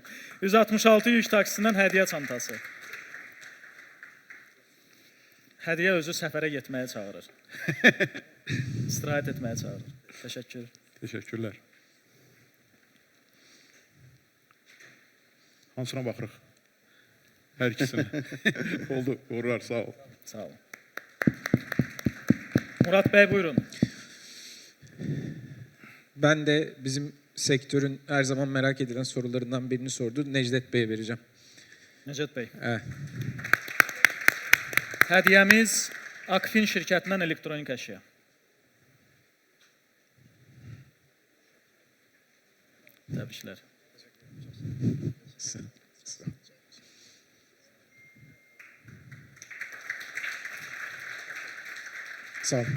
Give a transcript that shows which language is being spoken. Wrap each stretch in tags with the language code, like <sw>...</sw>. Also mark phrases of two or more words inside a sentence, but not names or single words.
<az>166 yük taksisindən hədiyyə çantası. Hədiyyə özü səfərə getməyə çağırır. İstirahət etməyə çağırır. Təşəkkür. Təşəkkürlər. Hansına baxırıq? Hər ikisinə. Oldu, uğurlar, sağ ol. Sağ olun. Murat Bey, buyurun.</az> <tr>Ben de bizim sektörün her zaman merak edilen sorularından birini sordu. Necdet Bey'e vereceğim. Necdet Bey. Evet.</tr> <az>Hədiyyəmiz Akfin şirkətindən elektronik əşya. Təbriklər. Sağ olun.</az>